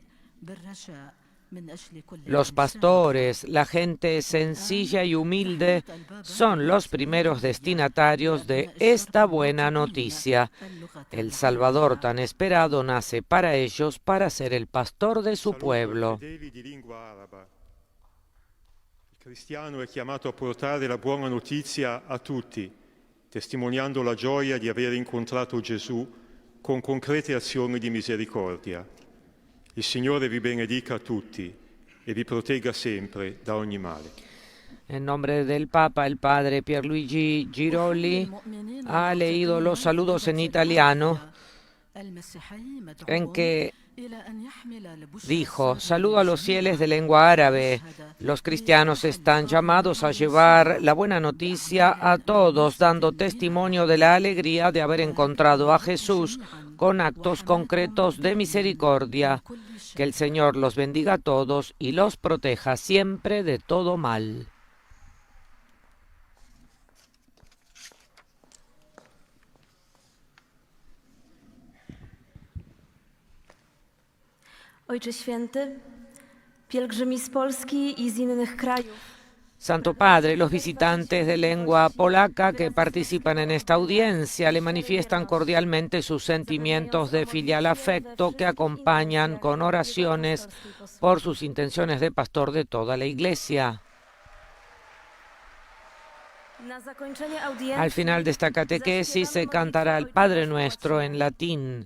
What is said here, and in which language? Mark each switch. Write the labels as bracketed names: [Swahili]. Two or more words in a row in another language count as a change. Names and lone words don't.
[Spanish] Los pastores, la gente sencilla y humilde, son los primeros destinatarios de esta buena noticia. El Salvador tan esperado nace para ellos, para ser el pastor de su pueblo. [Italian] Il cristiano è chiamato a portare la buona notizia a tutti, testimoniando la gioia di aver incontrato Gesù con concrete azioni di misericordia. Il Signore vi benedica a tutti e vi protegga sempre da ogni male. [Spanish] En nombre del Papa, el Padre Pierluigi Giroli ha leído los saludos en italiano, en que dijo: saludo a los fieles de lengua árabe. Los cristianos están llamados a llevar la buena noticia a todos, dando testimonio de la alegría de haber encontrado a Jesús con actos concretos de misericordia. Que el Señor los bendiga a todos y los proteja siempre de todo mal. [Polish] Ojcze Święty, pielgrzymi z Polski i z innych krajów. [Spanish] Santo Padre, los visitantes de lengua polaca que participan en esta audiencia le manifiestan cordialmente sus sentimientos de filial afecto que acompañan con oraciones por sus intenciones de pastor de toda la Iglesia. Al final de esta catequesis se cantará el Padre Nuestro en latín.